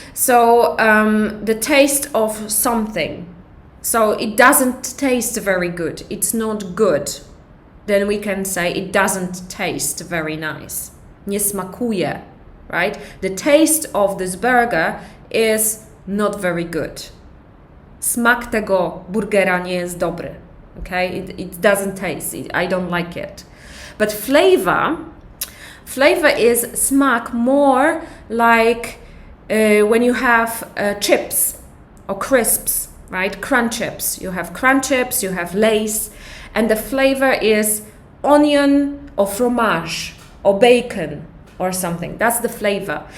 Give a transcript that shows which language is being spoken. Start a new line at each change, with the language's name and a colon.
English: So the taste of something. So it doesn't taste very good, it's not good. Then we can say it doesn't taste very nice.
Polish: Nie smakuje,
English: right? The taste of this burger is not very good.
Polish: Smak tego burgera nie jest dobry.
English: Okay, it doesn't taste. I don't like it. But flavor is smak more like when you have chips or crisps, right? Crunch chips. You have crunch chips, you have Lay's, and the flavor is onion or fromage or bacon or something. That's the flavor.